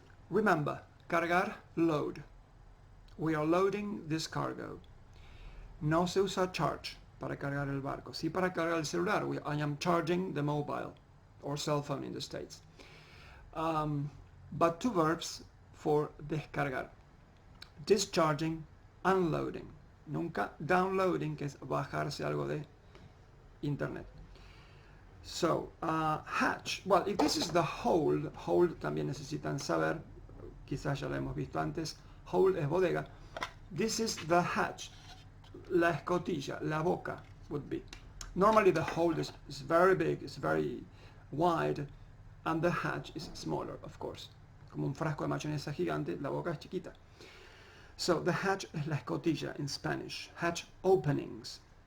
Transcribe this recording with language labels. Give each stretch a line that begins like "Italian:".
English: Remember, cargar, load. We are loading this cargo.
Spanish: No se usa charge para cargar el barco. Sí para cargar el celular.
English: I am charging the mobile or cell phone in the States. But two verbs for descargar. Discharging, unloading.
Spanish: Nunca downloading, que es bajarse algo de internet.
English: So, hatch. Well, if this is the hold
Spanish: también necesitan saber, quizás ya lo hemos visto antes, hold es bodega.
English: This is the hatch, la escotilla, la boca would be. Normally the hold is very big, it's very wide, and the hatch is smaller, of course.
Spanish: Como un frasco de mayonesa gigante, la boca es chiquita.
English: So the hatch
Spanish: es la escotilla
English: in Spanish, hatch openings.